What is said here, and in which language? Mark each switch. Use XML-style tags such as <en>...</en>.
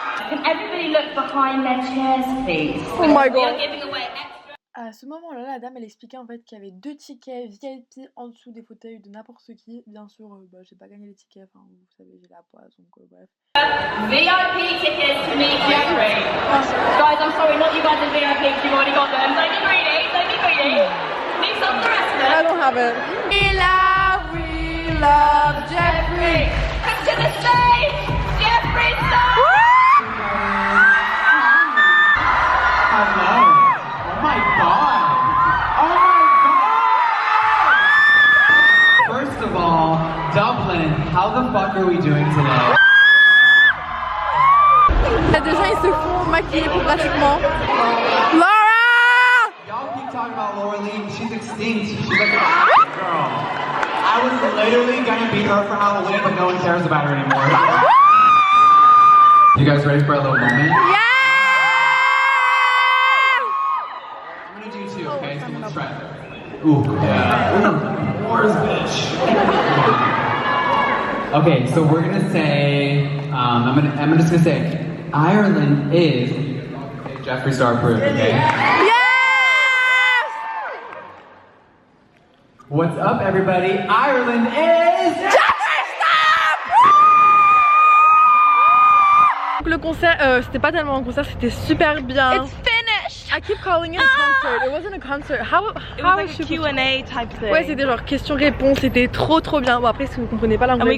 <en>Can everybody look behind their chairs, please? Oh my god. We are giving away extra.</en> <fr>À ce moment-là, la dame elle expliquait en fait qu'il y avait 2 tickets VIP en dessous des fauteuils de n'importe qui. Bien sûr, j'ai pas gagné les tickets, enfin vous savez, j'ai la poisse donc bref.</fr> <en>VIP tickets to meet Jeffree. Guys, I'm sorry, not you guys in VIP, you've already got them. Don't be greedy, don't be greedy. Need some of the rest of them. I don't have it. We love Jeffree. To the stage, Jeffree Star. Hello. Oh my god. Oh my god. First of all, Dublin, how the fuck are we doing today?</en> <fr>Il y a des gens ils se font maquiller pour gratuitement.</fr> <en>Laura! Y'all keep talking about Laura Lee. She's extinct. She's like a girl. I was literally gonna beat her for Halloween, but no one cares about her anymore. You guys ready for a little moment? Yeah! I'm gonna do 2, okay? So let's try. Ooh, yeah. Ooh, Laura's bitch. Okay, so we're gonna say, I'm just gonna say, Ireland is Jeffree Star approved, okay? Yes! What's up, everybody? Ireland is Jeffree Star!</en> <fr>Le concert, c'était pas tellement un concert, c'était super bien.</fr> <en>It's finished! I keep calling it a concert. It wasn't a concert. How It was like a Q&A type thing.</en> <fr>Ouais, c'était genre question-réponse, c'était trop bien. Bon, après, si vous comprenez pas l'anglais.</fr>